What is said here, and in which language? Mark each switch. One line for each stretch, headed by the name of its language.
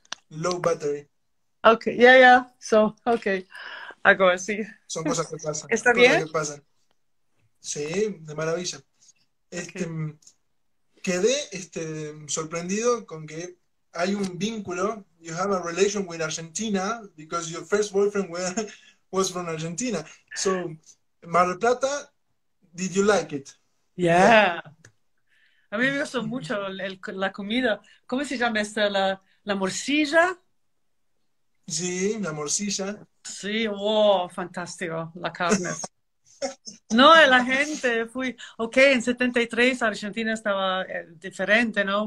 English: Low battery. Ok, yeah, yeah. So, ok.
Spanish: Algo así. Son cosas que pasan, ¿Está cosas bien? que pasan. Sí, de maravilla. Este,
English: Ok.
Spanish: quedé sorprendido con que hay un vínculo.
English: You have a relation with Argentina because your first boyfriend was from Argentina. So, Mar del Plata, did you like it? Yeah. Yeah.
Spanish: A mí me gusta mucho la comida. ¿Cómo se llama esta? La morcilla. Sí, la morcilla. Sí, wow, fantástico, la carne. No, la gente, ok, en 73 Argentina estaba diferente, ¿no?